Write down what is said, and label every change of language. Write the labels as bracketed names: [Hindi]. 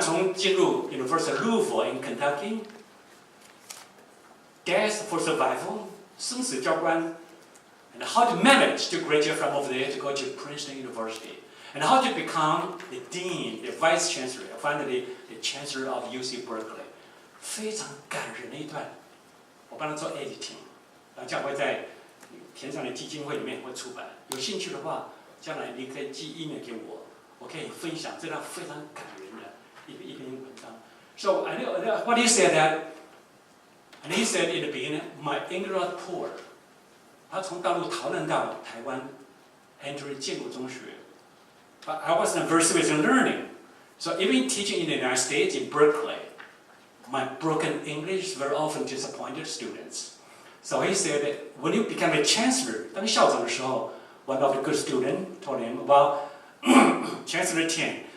[Chinese] 从进入 [English] University of Louisville in Kentucky, Death for Survival, [Chinese] 生死交关, [English] and how to manage to graduate from over there to go to Princeton University, and how to become the dean, the vice chancellor, finally the chancellor of UC Berkeley. [Chinese] 非常感人的一段，我帮他做 editing， 将会在田上的基金会里面会出版。有兴趣的话，将来你可以寄 email 给我，我可以分享这段非常感人的一篇文章。 [English] So I know what he said that, and he said in the beginning, my English was poor. [Chinese] 他从大陆逃难到台湾 ， [English] entered [Chinese] 建国中学。 [English] But I wasn't very serious in learning. So even teaching in the United States in Berkeley, my broken English very often disappointed students. So he said that when you become a chancellor, [Chinese] 当校长的时候, [English] one of the good students told him about Chancellor Tian.